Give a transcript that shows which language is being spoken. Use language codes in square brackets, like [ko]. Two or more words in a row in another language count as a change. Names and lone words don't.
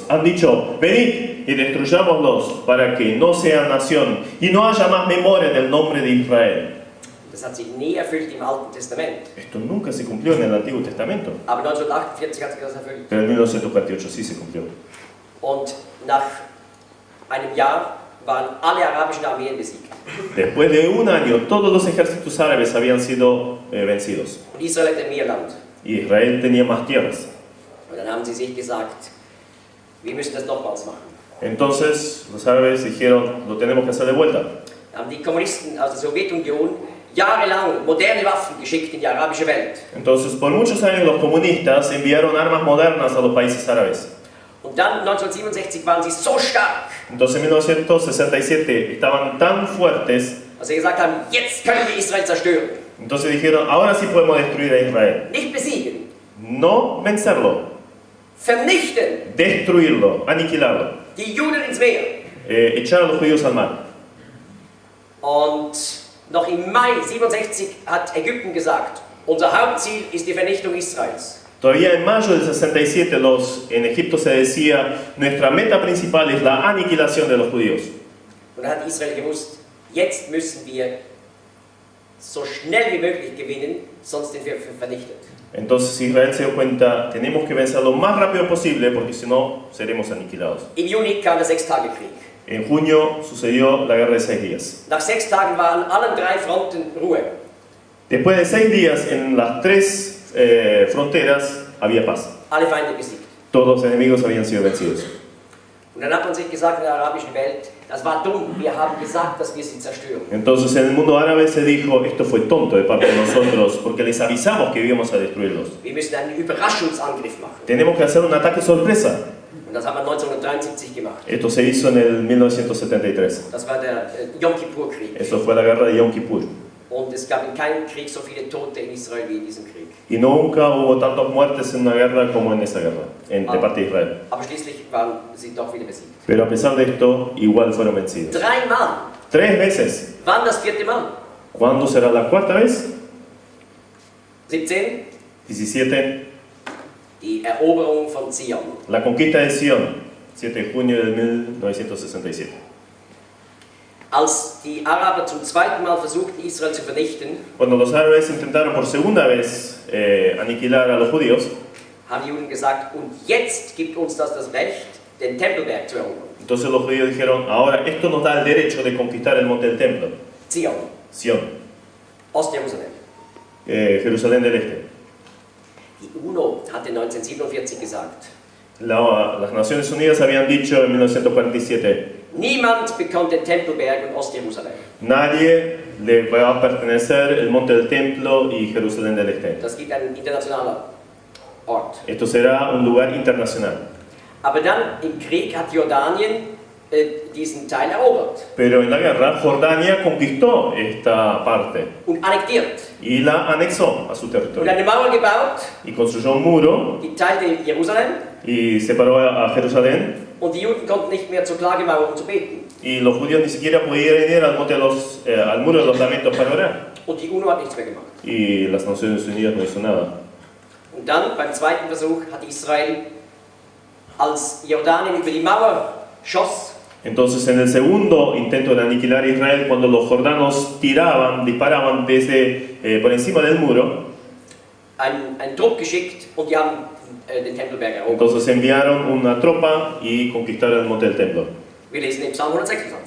[es] Han dicho, venid y destruyámoslos para que no sean nación y no haya más memoria del nombre de Israel. [de] Das hat sich nie erfüllt im Alten Testament. [es] Esto nunca se cumplió en el Antiguo Testamento, [de] Aber 1948 hat sich das erfüllt. [es] pero en 1948 sí se cumplió. [de] Und nach einem Jahr waren alle arabischen Armeen besiegt. [es] Después de un año, todos los ejércitos árabes habían sido vencidos. [de] Und Israel hatte mehr Land. [es] Y Israel tenía más tierras. [de] Und dann haben sie sich gesagt, Wir müssen das nochmals machen. [es] Entonces los árabes dijeron, lo tenemos que hacer de vuelta. [de] Da haben die Kommunisten aus der Sowjetunion jahrelang moderne Waffen geschickt in die arabische Welt. [es] Entonces por muchos años los comunistas enviaron armas modernas a los países árabes. [de] Und dann 1967 waren sie so stark, [es] Entonces en 1967 estaban tan fuertes, [de] dass sie gesagt haben, jetzt können wir Israel zerstören. [es] entonces dijeron, ahora sí podemos destruir a Israel. [de] Nicht besiegen, [es] No vencerlo, [de] vernichten, [es] destruirlo, aniquilarlo, [de] die Juden ins Meer. [es] Echar a los judíos al mar. [de] Und noch im Mai 67 hat Ägypten gesagt, unser Hauptziel ist die Vernichtung Israels. [es] Todavía en mayo del 67 en Egipto se decía, nuestra meta principal es la aniquilación de los judíos. [de] Und da hat Israel gewusst, jetzt müssen wir so schnell wie möglich gewinnen, sonst sind wir vernichtet. [es] Entonces Israel se dio cuenta, tenemos que vencer lo más rápido posible porque si no seremos aniquilados. [de] Im Juni kam der Sechstagekrieg. [es] En junio sucedió la guerra de 6 días. [de] Nach 6 Tagen war an allen 3 Fronten Ruhe. [es] Después de 6 días en las 3 fronteras había paz. [de] Alle Feinde besiegt. [es] Todos los enemigos habían sido vencidos. [de] Und dann hat man sich gesagt in der arabischen Welt, das war dumm, wir haben gesagt, dass wir sie zerstören. [es] Entonces en el mundo árabe se dijo, esto fue tonto de parte de nosotros porque les avisamos que íbamos a destruirlos. [de] Wir müssen einen Überraschungsangriff machen. [es] Tenemos que hacer un ataque sorpresa. [de] Und das haben wir 1973 gemacht. [es] Esto se hizo en el 1973. [de] Das war der Yom Kippur-Krieg. [es] Eso fue la guerra de Yom Kippur. [de] Und es gab in keinem Krieg so viele Tote in Israel wie in diesem Krieg. [es] Y nunca hubo tantas muertes en una guerra como en esa guerra, de parte de Israel. [de] Aber schließlich waren sie doch wieder besiegt. [es] Pero a pesar de esto, igual fueron vencidos. [de] 3 Mal. [es] 3 veces. [de] Wann das 4. Mal? [es] ¿Cuándo será la cuarta vez? 17. 17. [de] Die Eroberung von Zion. [es] La conquista de Sion, 7 de junio de 1967. [de] Als die Araber zum 2. Mal versuchten, Israel zu vernichten, [es] Cuando los árabes intentaron por segunda vez aniquilar a los judíos, [de] haben die Juden gesagt, und jetzt gibt uns das Recht, den Tempelberg zu erobern. [es] entonces los judíos dijeron, ahora esto nos da el derecho de conquistar el monte del templo, [de] Zion, [es] Sion, [de] Ostjerusalem. [es] Jerusalén del Este. [de] Die UNO hatte 1947 gesagt, [es] Las Naciones Unidas habían dicho en 1947, [de] niemand bekommt den Tempelberg und Ostjerusalem. [es] nadie le va a pertenecer el monte del templo y Jerusalén del Este. [de] Das gibt ein internationaler Ort. [es] Esto será un lugar internacional. [de] Aber dann im Krieg hat Jordanien diesen Teil erobert [es] Pero en la guerra, Jordania conquistó esta parte [de] und annektiert [es] y la anexó a su [de] und [es] territorio. [de] eine Mauer gebaut, [es] Y construyó un muro [de] die teilte Jerusalem, [es] y separó a Jerusalén. [de] und die Juden konnten nicht mehr zur Klagemauer, um zu beten. [es] Y los judíos ni siquiera podían ir al muro de los lamentos para orar. [de] Und die UNO hat nichts mehr gemacht. [es] Y las Naciones Unidas no hizo nada. [de] Und dann, beim 2. Versuch, hat Israel, als Jordanien über die Mauer schoss, [es] Entonces en el segundo intento de aniquilar a Israel, cuando los jordanos disparaban desde por encima del muro, [de] einen Trupp geschickt und die haben den Tempelberg erobert. [es] entonces enviaron una tropa y conquistaron el monte del templo. [de] Wir lesen im Psalm 126.